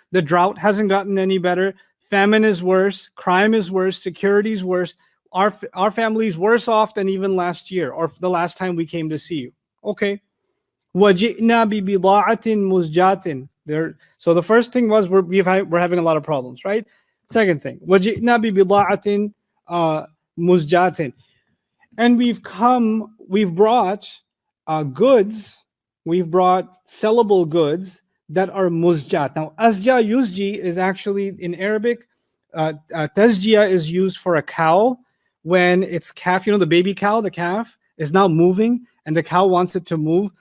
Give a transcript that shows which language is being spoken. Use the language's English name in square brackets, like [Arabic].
[English] The drought hasn't gotten any better. Famine is worse. Crime is worse. Security is worse. Our family's worse off than even last year or the last time we came to see you. [Arabic] Okay. وَجِئْنَا بِبِضَاعَةٍ مُزْجَاةٍ. [English] So the first thing was we're having a lot of problems, right? Second thing, [Arabic] وَجِئْنَا بِبِضَاعَةٍ مُزْجَاةٍ. [English] And we've brought goods, we've brought sellable goods that are muzjat. Now, asja yuzji is actually in Arabic, tazjia is used for a cow when its calf, the baby cow, the calf, is now moving and the cow wants it to move.